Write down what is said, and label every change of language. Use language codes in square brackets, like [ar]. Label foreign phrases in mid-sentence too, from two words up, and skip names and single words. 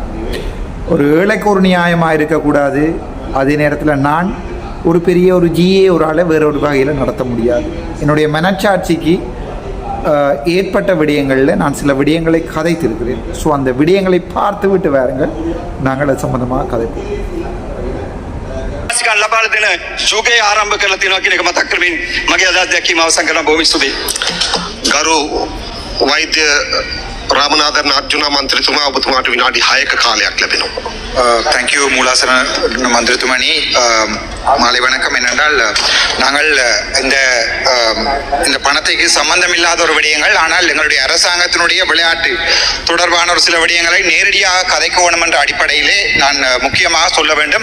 [ta] ஒரு ஏழைக்கு ஒரு நியாயமாக இருக்கக்கூடாது. அதே நேரத்தில் நான் ஒரு பெரிய ஒரு ஜிஏ ஒரு ஆளை வேறொரு வகையில் நடத்த முடியாது. என்னுடைய மனச்சாட்சிக்கு ஏற்பட்ட விடயங்களில் நான் சில விடயங்களை கதைத்திருக்கிறேன். ஸோ அந்த விடயங்களை பார்த்து விட்டு வாருங்கள், நாங்கள் அது சம்பந்தமாக கதைப்போம். [si] ලබා දෙන සුගේ ආරම්භ කරලා තියෙනවා කියන එක මතක් කරමින් මගේ අදහස් දැක්වීම අවසන් කරන බොහොම ස්තුතියි. ගරු වෛද්‍ය රාමනාදන් අර්ජුනා මන්ත්‍රීතුමා, ඔබතුමාට විනාඩි 6ක කාලයක් ලැබෙනවා. [ta] தேங்க்யூ மூலாசன மந்திரித்துமணி. மாலை வணக்கம். என்னென்றால் நாங்கள் இந்த பணத்தைக்கு சம்பந்தம் இல்லாத ஒரு விடயங்கள், ஆனால் எங்களுடைய அரசாங்கத்தினுடைய விளையாட்டு தொடர்பான ஒரு சில விடயங்களை நேரடியாக கதைக்க வேணும் என்ற அடிப்படையிலே நான் முக்கியமாக சொல்ல வேண்டும்.